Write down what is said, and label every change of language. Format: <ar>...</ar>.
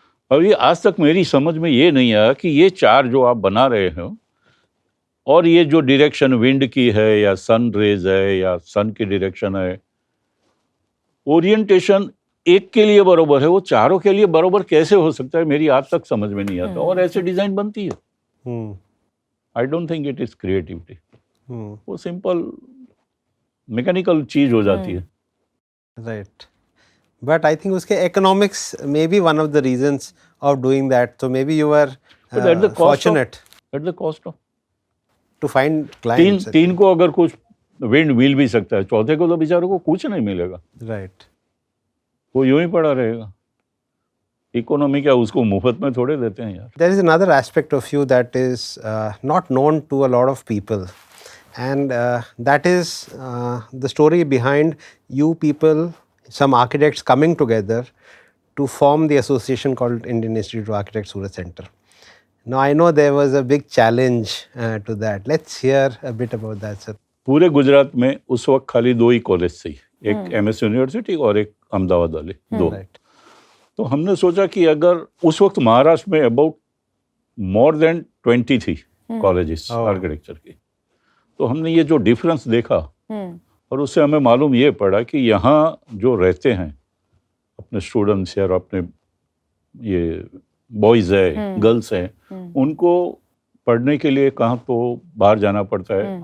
<hi>अब ये आज तक मेरी समझ में ये नहीं आया कि ये चार जो आप बना रहे हो और ये जो डायरेक्शन विंड की है या सन रेज है या सन की डायरेक्शन है, ओरिएंटेशन एक के लिए बरोबर है, वो चारों के लिए बरोबर कैसे हो सकता है, मेरी आज तक समझ में नहीं आता. और ऐसे डिजाइन बनती है.</hi> <en>I don't think it is creativity.</en> <hi>वो सिंपल मैकेनिकल चीज हो जाती है.</hi> <en>Right. But I think</en> <hi>uske</hi> <en>economics may be one of the reasons of doing that. So maybe you were But at the cost fortunate at the cost of to find clients.</en> <hi>तीन को अगर कुछ wind mill भी सकता है, चौथे को तो बेचारों को कुछ नहीं मिलेगा.</hi> <en>Right.</en> <hi>वो यूं ही पड़ा रहेगा. इकोनॉमी क्या उसको मुफ्त में थोड़े देते हैं यार.</hi> <en>There is another aspect of you that is not known to a lot of people, and that is the story behind you people, some architects coming together to form the association called Indian Institute of Architects Surat Center. Now I know there was a big challenge to that. Let's hear a bit about that, sir.</en> <hi>पूरे गुजरात में उस वक्त खाली दो ही college थे, एक MS university और एक अहमदाबाद वाले, दो.</hi> <en>Right.</en> <hi>तो हमने सोचा कि अगर उस वक्त महाराष्ट्र में</hi> <en>about more than</en> <hi>20 थी कॉलेजेस आर्किटेक्चर की, तो हमने ये जो डिफरेंस देखा और उससे हमें मालूम ये पड़ा कि यहाँ जो रहते हैं अपने स्टूडेंट्स या अपने ये बॉयज़ है, गर्ल्स हैं, उनको पढ़ने के लिए कहाँ तो बाहर जाना पड़ता है.</hi>